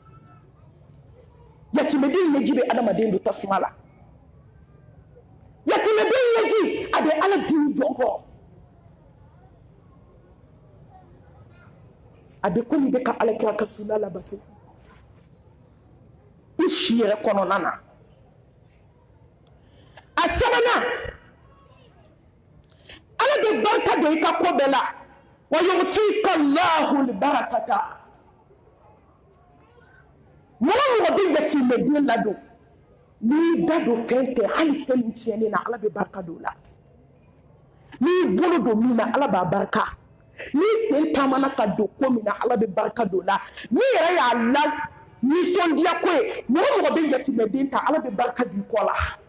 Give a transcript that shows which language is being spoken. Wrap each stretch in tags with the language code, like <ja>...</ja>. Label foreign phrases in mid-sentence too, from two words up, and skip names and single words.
<bm>yatimɛden ɲɛji bɛ adamaden don tasuma la yatimɛden ɲɛji a bɛ ala dimi jɔn kɔrɔ a bɛ komi i bɛ ka alakira ka sunna labato i si yɛrɛ kɔnɔna na a sabanan ala bɛ barika don i ka ko bɛɛ la</bm> <ar>ويؤتيك الله البركة</ar> <bm>mɔgɔ mɔgɔ bɛ yatimɛden ladon n'i da don fɛn fɛn hali fɛn min tiɲɛnen na ala bɛ barika don o la n'i bolo don min na ala b'a barika n'i sen taamana ka don ko min na ala bɛ barika don o la n'i yɛrɛ y'a la nisɔndiya ko ye mɔgɔ mɔgɔ bɛ yatimɛden ta ala bɛ barika don i kɔ la</bm>